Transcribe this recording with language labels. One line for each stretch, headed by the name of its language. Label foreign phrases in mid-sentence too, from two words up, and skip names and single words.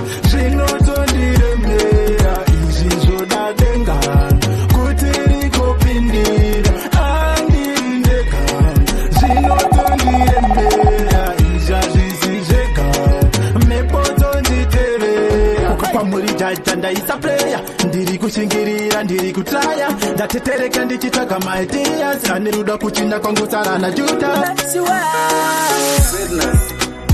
Shona: Zvinotondiremera izvi zvoda denga, kuti rikopindira, andiri ndega. Zvinotondiremera izvi hazvisi zvega, mhepo dzonditevera. Uko kwamuri jaja ndaisa player, ndiri kushingirira, ndiri kutraya, ndatetereka ndichitsvaga
English: my tears,
Shona: ane ruda kuchinda kwangu Sara na Judas.
English: Bless you well.